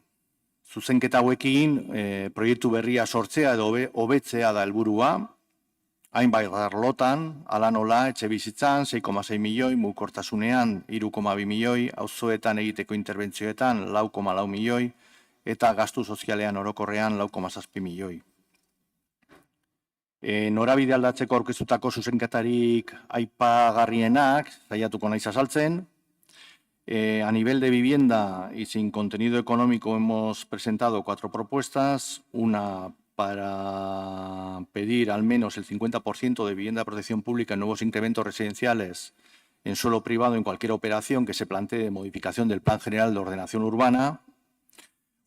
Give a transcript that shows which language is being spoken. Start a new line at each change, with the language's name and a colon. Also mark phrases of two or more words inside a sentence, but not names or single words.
Basque: Zuzenketa hauekin proiektu berria sortzea edo hobetzea da helburua, hainbait arlotan, hala nola, etxe bizitzan 6,6 milioi, mugikortasunean 3,2 milioi, auzoetan egiteko interbentzioetan 4,4 milioi, eta gastu sozialean orokorrean 4,7 milioi. Norabide aldatzeko aurkeztutako zuzenketarik aipagarrienak, saiatuko naiz azaltzen.
Spanish: A nivel de vivienda y sin contenido económico hemos presentado 4 propuestas, una para pedir al menos el 50% de vivienda de protección pública en nuevos incrementos residenciales en suelo privado en cualquier operación que se plantee de modificación del Plan General de Ordenación Urbana.